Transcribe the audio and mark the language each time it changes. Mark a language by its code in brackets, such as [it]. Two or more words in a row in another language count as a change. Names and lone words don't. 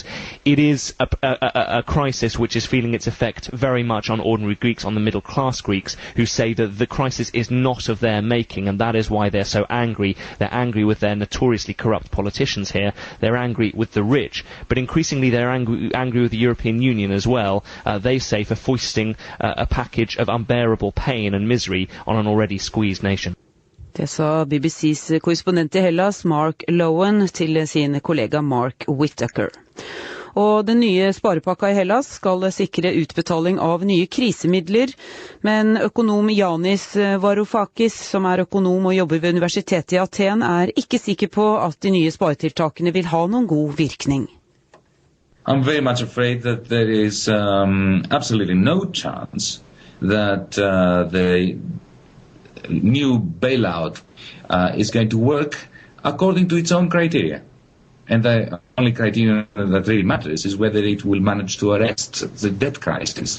[en] It is a crisis which is feeling its effect very much on ordinary Greeks, on the middle class Greeks, who say that the crisis is not of their making, and that is why they're so angry. They're angry with their notoriously corrupt politicians here. They're angry with the rich, but increasingly they're angry with the European Union as well. They say, for foisting a package of unbearable pain and misery on an already squeezed nation. [no] Det sa BBCs korrespondent i Hellas, Mark Lowen, til sin kollega Mark Whittaker. Og den nye sparepakka i Hellas skal sikre utbetaling av nye krisemidler, men økonom Yanis Varoufakis, som økonom og jobber ved universitetet i Aten, ikke sikker på at de nye sparetiltakene vil ha noen god virkning. [en] I'm very much afraid that there is absolutely no chance that the new bailout is going to work according to its own criteria. And the only criterion that really matters is whether it will manage to arrest the debt crisis.